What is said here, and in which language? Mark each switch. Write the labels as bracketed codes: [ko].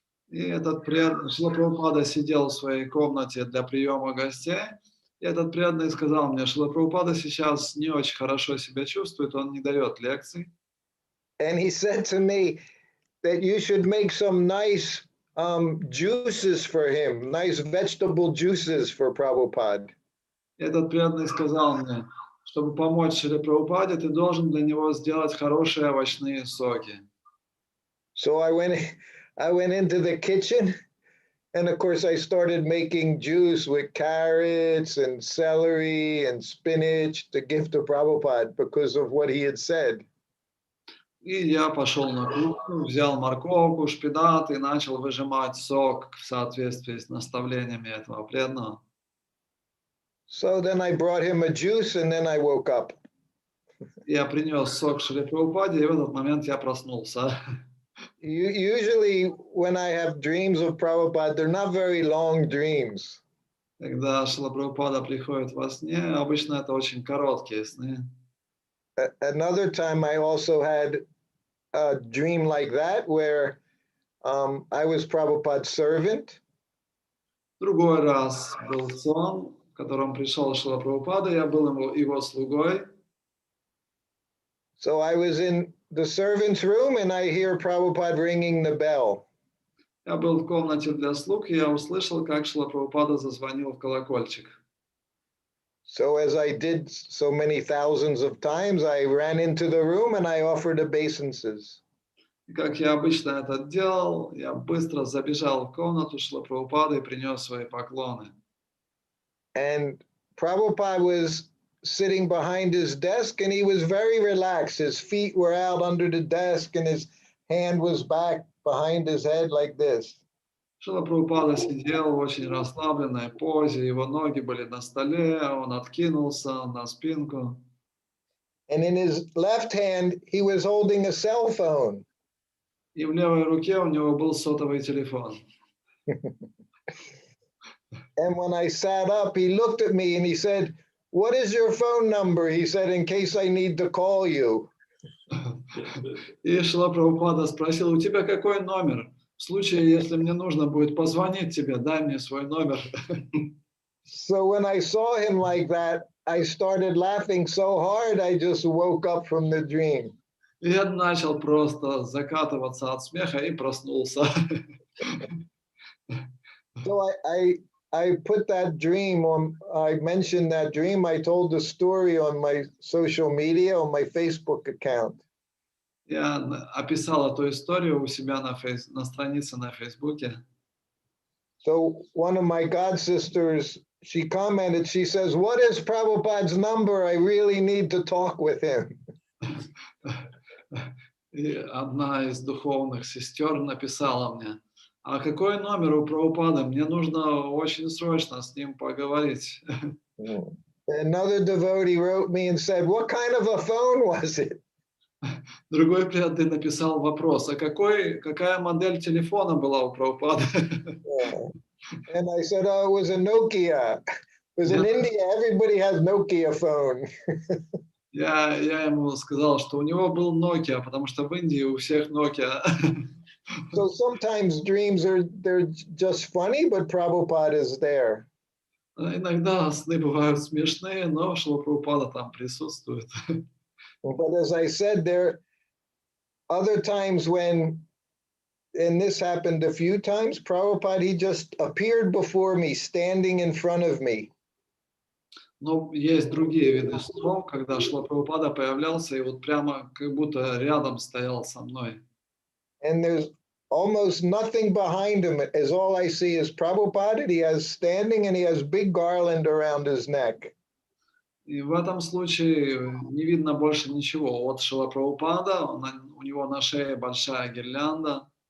[ru] И этот преданный, Шрила Прабхупада сидел в своей комнате для приема гостей, и этот преданный сказал мне, Шрила Прабхупада сейчас не очень хорошо себя чувствует, он не дает лекций. [en] And he said to me that you should make some nice juices for him, nice vegetable juices for Prabhupada. [ru] Этот преданный сказал мне, чтобы помочь Шриле Прабхупаде, ты должен для него сделать хорошие овощные соки. [en] So I went into the kitchen, and of course I started making juice with carrots and celery and spinach to give to Prabhupada because of what he had said. [ru] И я пошел на кухню, взял морковку, шпинат и начал выжимать сок в соответствии с наставлениями этого преданного. [en] So then I brought him a juice, and then I woke up. [ru] Я принес сок Шриле Прабхупаде, и в этот момент я проснулся. [en] Usually when I have dreams of Prabhupada, they're not very long dreams. [ru] Когда Шрила Прабхупада приходит во сне, обычно это очень короткие сны. [en] Another time I also had a dream like that where I was Prabhupada's servant. [ru] Другой раз был сон, в котором пришел Шрила Прабхупада, я был его слугой. [en] So I was in the servant's room and I hear Prabhupada ringing the bell. [ru] Я был в комнате для слуг, и я услышал, как Шрила Прабхупада зазвонил в колокольчик. [en] So as I did so many thousands of times, I ran into the room and I offered obeisances. [ru] И как я обычно это делал, я быстро забежал в комнату Шрила Прабхупады и принес свои поклоны. [en] And Prabhupada was sitting behind his desk and he was very relaxed. His feet were out under the desk and his hand was back behind his head like this. [ru] Шрила Прабхупада сидел в очень расслабленной позе, его ноги были на столе, он откинулся на спинку. [en] And in his left hand, he was holding a cell phone. [ru] И в левой руке у него был сотовый телефон. [en] And when I sat up, he looked at me and he said, "What is your phone number?" He said, "In case I need to call you." [ru] И Шрила Прабхупада спросил, у тебя какой номер? В случае, если мне нужно будет позвонить тебе, дай мне свой номер. [en] So when I saw him like that, I started laughing so hard, I just woke up from the dream. [ru] И я начал просто закатываться от смеха и проснулся. [en] So I put that dream on, I mentioned that dream. I told the story on my social media, on my Facebook account. [ru] Я описал эту историю у себя на странице на Фейсбуке. [en] So one of my god sisters, she commented, she says, "What is Prabhupada's number? I really need to talk with him." [ru] И одна из духовных сестер написала мне, а какой номер у Прабхупады? Мне нужно очень срочно с ним поговорить. [en] Another devotee wrote me and said, "What kind of a phone was it?" [ru] Другой преданный написал вопрос, а какая модель телефона была у Прабхупады? [en] And I said, "Oh, it was a Nokia." Because in India, everybody has Nokia phone. [ru] Я ему сказал, что у него был Nokia, потому что в Индии у всех Nokia. [en] So sometimes dreams they're just funny, but Prabhupada is there. [ru] Иногда сны бывают смешные, но Шрила Прабхупада там присутствует. [en] But as I said, there are other times when, and this happened a few times, Prabhupada, he just appeared before me, standing in front of me. [ru] Но есть другие виды снов, когда Шрила Прабхупада появлялся и вот прямо как будто рядом стоял со мной. [en] And there's almost nothing behind him. As all I see is Prabhupada, and he has standing and he has big garland around his neck. [ru] И в этом случае не видно больше ничего. Вот Шрила Прабхупада, у него на шее большая гирлянда.